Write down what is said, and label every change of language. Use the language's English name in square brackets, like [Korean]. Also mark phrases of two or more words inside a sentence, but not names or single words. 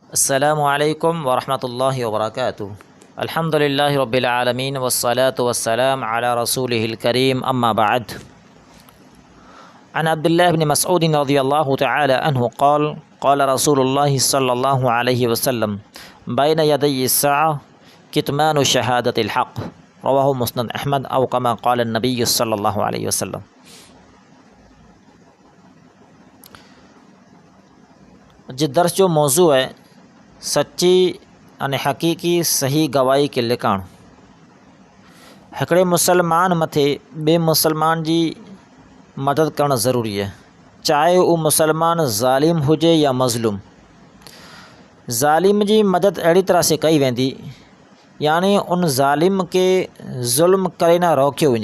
[Arabic] السلام عليكم ورحمة الله وبركاته. الحمد لله رب العالمين والصلاة والسلام على رسوله الكريم أما بعد. عن عبد الله بن مسعود رضي الله تعالى عنه قال قال رسول الله صلى الله عليه وسلم بين يدي الساعة كتمان شهادة الحق رواه مسند أحمد أو كما قال النبي صلى الله عليه وسلم. [Kachhi] जे दर्स जो मौजू है सच्ची अने हक़ीक़ी सही गवाही के लिकाण। हिकिड़े मुसलमान मथे ॿिए मुसलमान जी मदद करणु ज़रूरी है, चाहे उहो मुसलमान ज़ालिम हुजे या मज़लूम। ज़ालिम जी मदद अहिड़ी तरह से कई वेंदी यानी उन ज़ालिम के ज़ुल्म करे न रोकियो वञे।